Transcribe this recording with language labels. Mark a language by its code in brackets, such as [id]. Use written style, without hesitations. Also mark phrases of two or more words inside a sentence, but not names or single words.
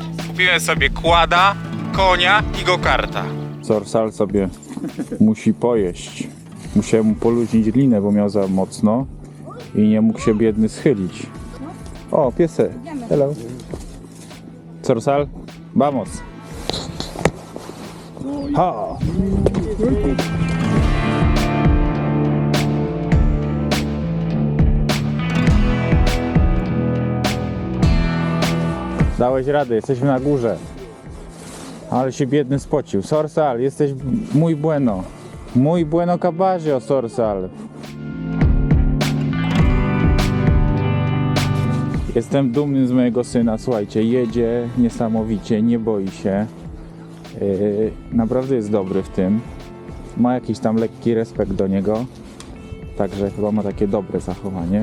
[pl] Kupimy sobie kłada, konia i go-karta. Sorsal sobie musi pojeść. Musiałem mu poluźnić linę, bo miał za mocno i nie mógł się biedny schylić. O, piesek. Hello. Sorsal, [es] vamos. Ha. [pl] Dałeś radę, jesteśmy na górze. Ale się biedny spocił. Sorsal, jesteś [es] muy bueno. Muy bueno caballo, Sorsal. [pl] Jestem dumny z mojego syna, słuchajcie, jedzie niesamowicie, nie boi się. Naprawdę jest dobry w tym. Ma jakiś tam lekki respekt do niego. Także chyba ma takie dobre zachowanie.